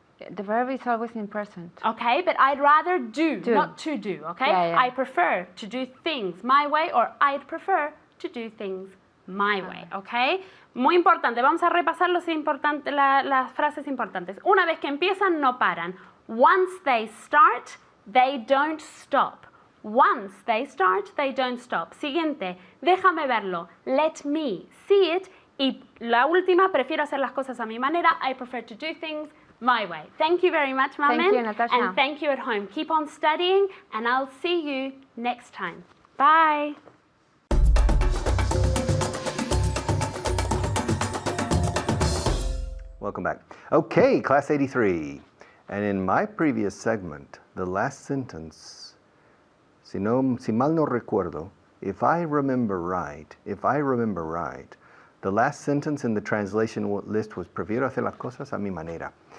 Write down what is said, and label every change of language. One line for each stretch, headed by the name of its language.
English: The verb is always in present. Okay, but I'd rather do, not to do, okay? Yeah. I prefer to do things my way, or I'd prefer to do things my way, okay?
Spanish: Muy importante, vamos a repasar las frases importantes. Una vez que empiezan, no paran.
English: Once they start, they don't stop. Once they start, they don't stop.
Spanish: Siguiente, déjame verlo.
English: Let me see it.
Spanish: Y la última, prefiero hacer las cosas a mi manera.
English: I prefer to do things my way. Thank you very much, Mamen. Thank you, Natasha. And thank you at home. Keep on studying, and I'll see you next time. Bye. Welcome back. Okay, class 83. And in my previous segment, the last sentence,
Spanish: si mal no recuerdo,
English: if I remember right, the last sentence in the translation list was
Spanish: prefiero hacer las cosas a mi manera.